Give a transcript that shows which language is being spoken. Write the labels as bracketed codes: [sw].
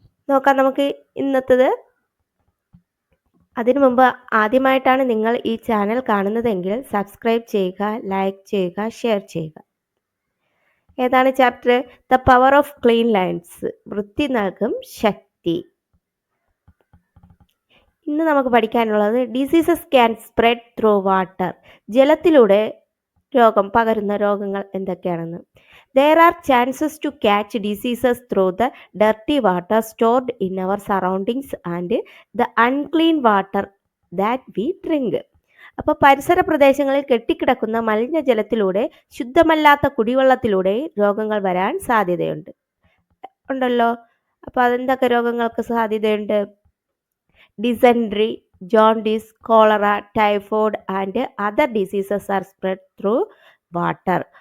[ml] നോക്കാം നമുക്ക് ഇന്നത്തേത്. അതിനു മുമ്പ് ആദ്യമായിട്ടാണ് നിങ്ങൾ ഈ ചാനൽ കാണുന്നതെങ്കിൽ സബ്സ്ക്രൈബ് ചെയ്യുക, ലൈക്ക് ചെയ്യുക, ഷെയർ ചെയ്യുക. ഏതാണ് chapter? [en] the power of clean lines, [ml] വൃത്തി നൽകും ശക്തി. ഇന്ന് നമുക്ക് പഠിക്കാനുള്ളത് [en] diseases can spread through water, [ml] ജലത്തിലൂടെ രോഗം പകരുന്ന രോഗങ്ങൾ എന്തൊക്കെയാണെന്ന്. [en] There are chances to catch diseases through the dirty water stored in our surroundings and the unclean water that we drink. [ml] അപ്പോൾ പരിസര പ്രദേശങ്ങളിൽ കെട്ടിക്കിടക്കുന്ന മലിനജലത്തിലൂടെ, ശുദ്ധമല്ലാത്ത കുടിവെള്ളത്തിലൂടെ രോഗങ്ങൾ വരാൻ സാധ്യതയുണ്ട് ഉണ്ടല്ലോ. അപ്പോൾ അതെന്തൊക്കെ രോഗങ്ങൾക്ക് സാധ്യതയുണ്ട്? [en] Dysentery, jaundice, cholera, typhoid and other diseases are spread through water.